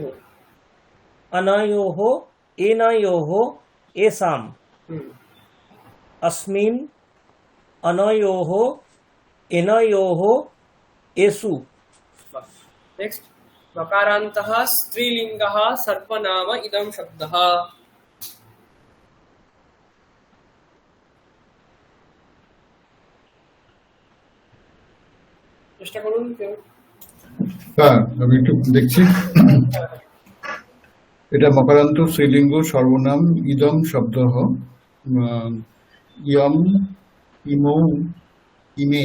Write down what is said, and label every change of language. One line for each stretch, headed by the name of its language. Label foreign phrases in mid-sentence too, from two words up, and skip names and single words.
Sanskrit: अनयोः, एनयोः, येषाम्, अस्मिन्, अनयोः, एनयोः, येषु। नेक्स्ट, मकारान्तः स्त्रीलिङ्गः सर्वनाम इदं शब्दः।
Bangla: চেষ্টা করুন কেউ। হ্যাঁ আমি একটু দেখছি। এটা মকারান্ত স্ত্রীলিঙ্গ সর্বনাম ইদম শব্দঃ,
Sanskrit: ইয়ম, ইমৌ, ইমে,